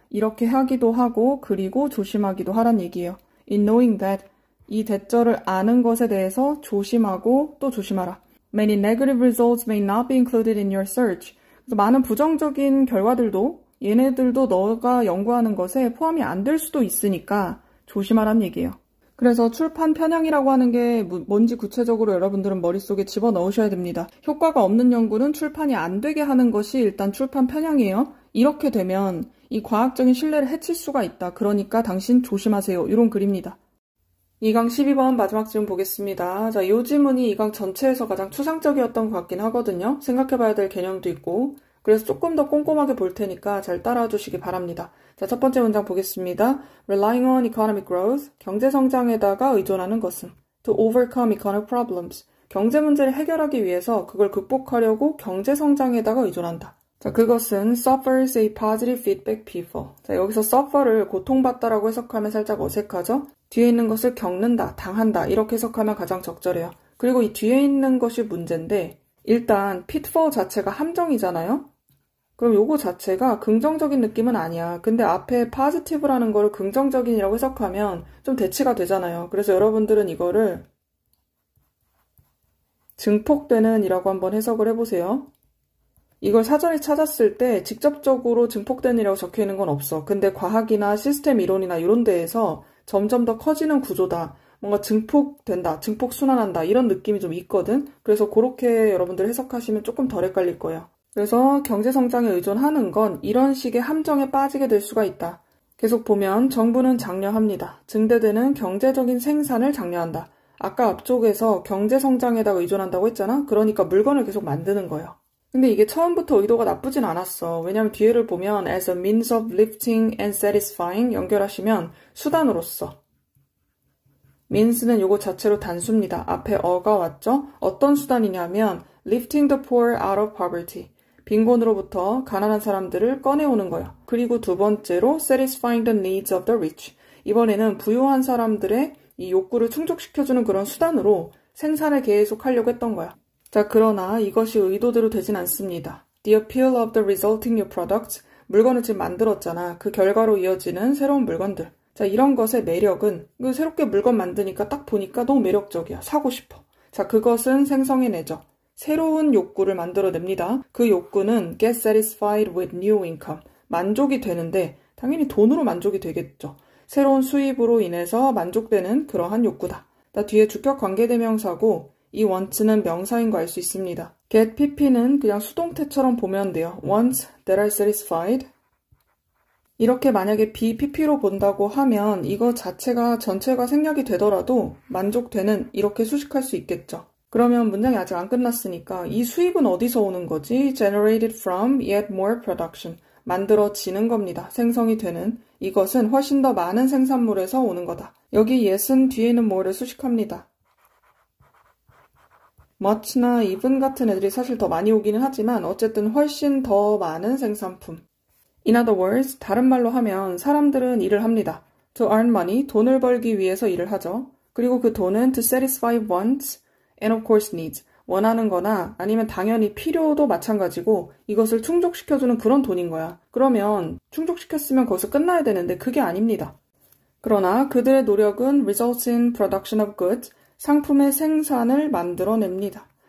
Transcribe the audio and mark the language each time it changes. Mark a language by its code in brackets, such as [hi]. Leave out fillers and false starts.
[ko] 이렇게 하기도 하고 그리고 조심하기도 하란 얘기예요. [en] In knowing that, [ko] 이 대절을 아는 것에 대해서 조심하고 또 조심하라. [en] Many negative results may not be included in your search. [ko] 그래서 많은 부정적인 결과들도 얘네들도 너가 연구하는 것에 포함이 안 될 수도 있으니까 조심하란 얘기예요. 그래서 출판 편향이라고 하는 게 뭔지 구체적으로 여러분들은 머릿속에 집어넣으셔야 됩니다. 효과가 없는 연구는 출판이 안 되게 하는 것이 일단 출판 편향이에요. 이렇게 되면 이 과학적인 신뢰를 해칠 수가 있다. 그러니까 당신 조심하세요. 이런 글입니다. 2강 12번 마지막 질문 보겠습니다. 자, 이 질문이 2강 전체에서 가장 추상적이었던 것 같긴 하거든요. 생각해봐야 될 개념도 있고 그래서 조금 더 꼼꼼하게 볼 테니까 잘 따라와 주시기 바랍니다. 자, 첫 번째 문장 보겠습니다. [en] Relying on economic growth, [ko] 경제 성장에다가 의존하는 것은 [en] to overcome economic problems, [ko] 경제 문제를 해결하기 위해서 그걸 극복하려고 경제 성장에다가 의존한다. 자, 그것은 [en] suffers a positive feedback people. [ko] 자, 여기서 suffer를 고통받다라고 해석하면 살짝 어색하죠? 뒤에 있는 것을 겪는다, 당한다 이렇게 해석하면 가장 적절해요. 그리고 이 뒤에 있는 것이 문제인데 일단 pitfall 자체가 함정이잖아요? 그럼 요거 자체가 긍정적인 느낌은 아니야. 근데 앞에 positive라는 거를 긍정적인이라고 해석하면 좀 대치가 되잖아요. 그래서 여러분들은 이거를 증폭되는 이라고 한번 해석을 해보세요. 이걸 사전에 찾았을 때 직접적으로 증폭되는 이라고 적혀있는 건 없어. 근데 과학이나 시스템 이론이나 이런 데에서 점점 더 커지는 구조다. 뭔가 증폭된다, 증폭순환한다 이런 느낌이 좀 있거든. 그래서 그렇게 여러분들 해석하시면 조금 덜 헷갈릴 거예요. 그래서 경제성장에 의존하는 건 이런 식의 함정에 빠지게 될 수가 있다. 계속 보면 정부는 장려합니다. 증대되는 경제적인 생산을 장려한다. 아까 앞쪽에서 경제성장에다가 의존한다고 했잖아? 그러니까 물건을 계속 만드는 거예요. 근데 이게 처음부터 의도가 나쁘진 않았어. 왜냐면 뒤에를 보면 [en] as a means of lifting and satisfying [ko] 연결하시면 수단으로서 means는 요거 자체로 단수입니다. 앞에 어가 왔죠? 어떤 수단이냐면 [en] lifting the poor out of poverty. [ko] 빈곤으로부터 가난한 사람들을 꺼내오는 거예요. 그리고 두 번째로 [en] satisfying the needs of the rich. [ko] 이번에는 부유한 사람들의 이 욕구를 충족시켜주는 그런 수단으로 생산을 계속 하려고 했던 거야. 자, 그러나 이것이 의도대로 되진 않습니다. [en] The appeal of the resulting new products. [ko] 물건을 지금 만들었잖아. 그 결과로 이어지는 새로운 물건들. 자, 이런 것의 매력은 새롭게 물건 만드니까 딱 보니까 너무 매력적이야. 사고 싶어. 자, 그것은 생성해내죠. 새로운 욕구를 만들어냅니다. 그 욕구는 [en] get satisfied with new income. [ko] 만족이 되는데 당연히 돈으로 만족이 되겠죠. 새로운 수입으로 인해서 만족되는 그러한 욕구다. 자, 뒤에 주격 관계대명사고 이 want는 명사인 거 알 수 있습니다. get pp는 그냥 수동태처럼 보면 돼요. [en] wants that are satisfied. [ko] 이렇게 만약에 BPP로 본다고 하면 이거 자체가 전체가 생략이 되더라도 만족되는 이렇게 수식할 수 있겠죠. 그러면 문장이 아직 안 끝났으니까 이 수입은 어디서 오는 거지? [en] generated from yet more production. [ko] 만들어지는 겁니다. 생성이 되는. 이것은 훨씬 더 많은 생산물에서 오는 거다. 여기 yet은 뒤에 있는 more를 수식합니다. much나 even 같은 애들이 사실 더 많이 오기는 하지만 어쨌든 훨씬 더 많은 생산품. [en] In other words, [ko] 다른 말로 하면 사람들은 일을 합니다. [en] To earn money, [ko] 돈을 벌기 위해서 일을 하죠. 그리고 그 돈은 [en] to satisfy wants and of course needs. [ko] 원하는 거나 아니면 당연히 필요도 마찬가지고 이것을 충족시켜주는 그런 돈인 거야. 그러면 충족시켰으면 거기서 끝나야 되는데 그게 아닙니다. 그러나 그들의 노력은 [en] results in production of goods, [ko] 상품의 생산을 만들어냅니다.